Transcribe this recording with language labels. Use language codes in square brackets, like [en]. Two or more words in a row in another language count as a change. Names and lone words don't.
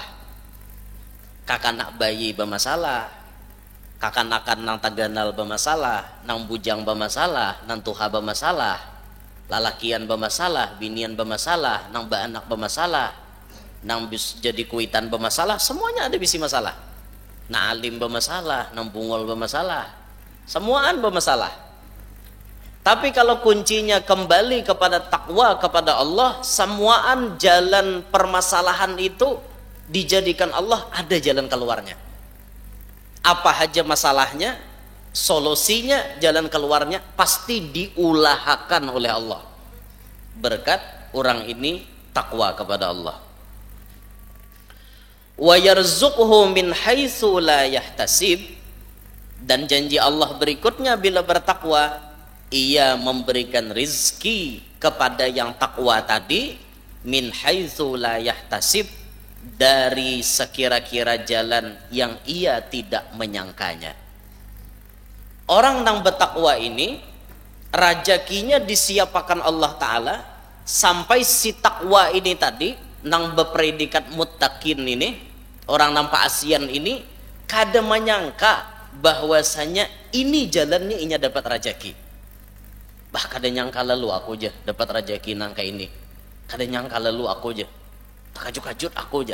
[bjn] Kakanak bayi bermasalah, kakanakan nang taganal bermasalah, nang bujang bermasalah, nang tuha bermasalah, lalakian bermasalah, binian bermasalah, nang baanak bermasalah, nang jadi kuitan bermasalah, semuanya ada bisi masalah. Nah alim bermasalah, nang bungol bermasalah, semuaan bermasalah. [id] Tapi kalau kuncinya kembali kepada takwa kepada Allah, semuaan jalan permasalahan itu dijadikan Allah ada jalan keluarnya. Apa aja masalahnya, solusinya, jalan keluarnya pasti diulahakan oleh Allah berkat orang ini takwa kepada Allah. [ar] ويرزقه من حيث لا يحتسب, [id] dan janji Allah berikutnya bila bertakwa, ia memberikan rizki kepada yang takwa tadi, [ar] من حيث لا يحتسب, [id] dari sekira-kira jalan yang ia tidak menyangkanya. [bjn] Orang yang bertakwa ini rajakinya disiapakan Allah Ta'ala, sampai si takwa ini tadi nang berpredikat muttaqin ini, orang nampak asian ini, kada menyangka bahwasanya ini jalannya inya dapat rajaki. Bah kada nyangka lalu aku aja dapat rajaki nangka ini, kada nyangka lalu aku aja takajut-kajut aku aja.